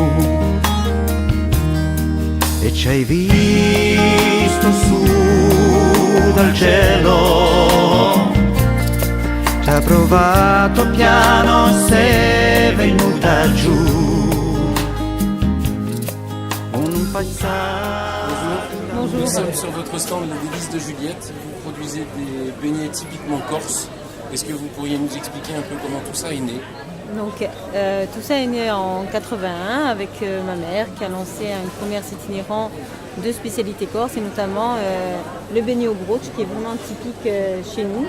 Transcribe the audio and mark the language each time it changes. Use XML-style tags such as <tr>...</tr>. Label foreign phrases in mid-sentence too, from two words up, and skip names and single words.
<it>E ci hai visto su dal cielo, ci ha provato piano, sei venuta giù. Un passaggio.</it> <fr>Nous sommes sur votre stand Les Délices de Juliette. Vous produisez des beignets typiquement corses. Est-ce que vous pourriez nous expliquer un peu comment tout ça est né? Donc, tout ça est né en 81 avec ma mère qui a lancé un commerce itinérant de spécialités corse et notamment le beignet au broch qui est vraiment typique chez nous.</fr>